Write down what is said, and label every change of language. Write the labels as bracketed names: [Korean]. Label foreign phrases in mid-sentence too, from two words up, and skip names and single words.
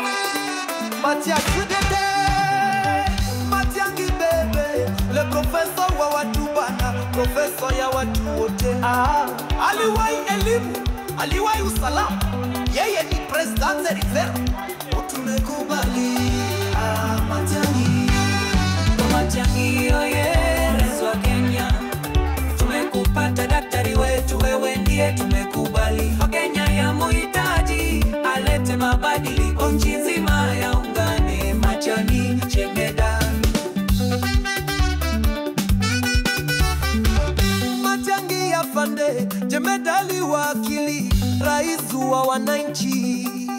[Swahili] Matiang'i dede, Matiang'i bebe, [French] le professeur [Swahili] wa watu bana, professeur ya watu wote. Aliwahi elimu, aliwahi usalama, yeye ni president Rivera. Tumekubali Matiang'i. Matiang'i oye, rais wa Kenya. Tumekupata daktari wetu, wewe ndiye tumekubali. Kenya ya muhitaji, alete mabadiliko nchi nzima yaungane. Matiang'i jemedali. Matiang'i afande, jemedali wakili, rais wa wananchi.